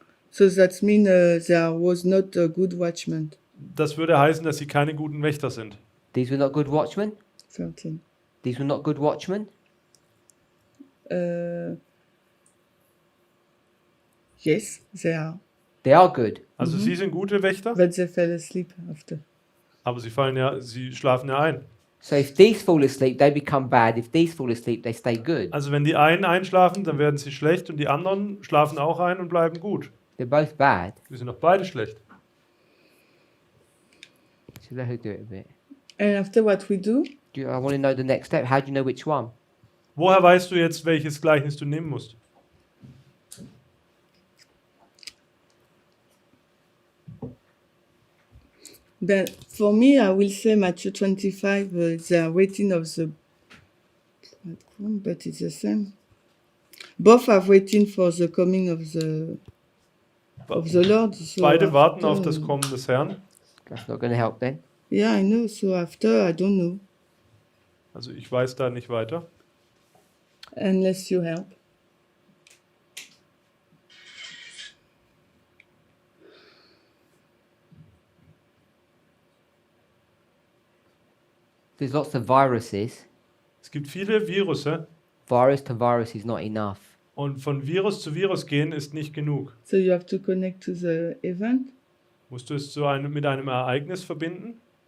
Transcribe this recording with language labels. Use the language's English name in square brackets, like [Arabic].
[English] So that means there was not a good watchman. [German] Das würde heißen, dass sie keine guten Wächter sind. [English] these were not good watchmen. 13. These were not good watchmen. Yes, they are. They are good. [German] Also sie sind gute Wächter, [English] But they fell asleep after. [German] aber sie schlafen ja ein. [English] So if these fall asleep, they become bad. If these fall asleep, they stay good. [German] Also wenn die einen einschlafen, dann werden sie schlecht und die anderen schlafen auch ein und bleiben gut. [English] They're both bad. [German] Wir sind doch beide schlecht. [English] So let her do it a bit. And after what we do, I want to know the next step. How do you know which one? [German] Woher weißt du jetzt, welches Gleichnis du nehmen musst? [English] but for me, I will say Matthew 25, they are waiting of the but it's the same. Both are waiting for the coming of the Lord. So [German] Beide warten [English] after- [German] auf das Kommen des Herrn. [English] That's not going to help then. Yeah, I know. So after, I don't know. [German] Also ich weiß da nicht weiter. [English] Unless you help. There's lots of viruses. [German] Es gibt viele Virusse [English] Virus to virus is not enough. [German] und von Virus zu Virus gehen ist nicht genug. [English] So you have to connect to the event. [German] Musst du es mit einem Ereignis verbinden?